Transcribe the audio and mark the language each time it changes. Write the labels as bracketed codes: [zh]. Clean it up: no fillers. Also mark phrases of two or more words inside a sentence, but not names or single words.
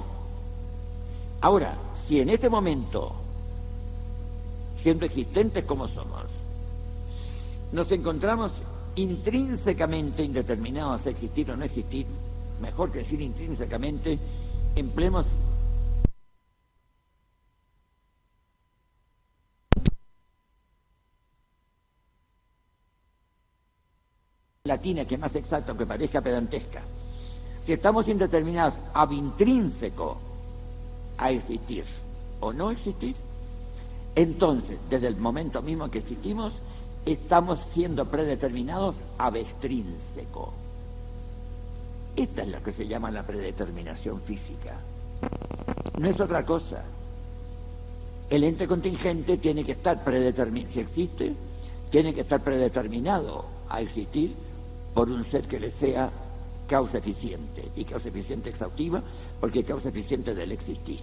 [es] Ahora, si en este momento, siendo existentes como somos, nos encontramos intrínsecamente indeterminados a existir o no existir, mejor que decir intrínsecamente, empleemos latina que es más exacta, aunque parezca pedantesca. Si estamos indeterminados [la] ab intrínseco [es] a existir o no existir, entonces, desde el momento mismo que existimos, estamos siendo predeterminados [la] ab extrínseco. [es] Esta es lo que se llama la predeterminación física. No es otra cosa. El ente contingente tiene que estar predeterminado, si existe, tiene que estar predeterminado a existir por un ser que le sea causa eficiente, y causa eficiente exhaustiva, porque causa eficiente del existir.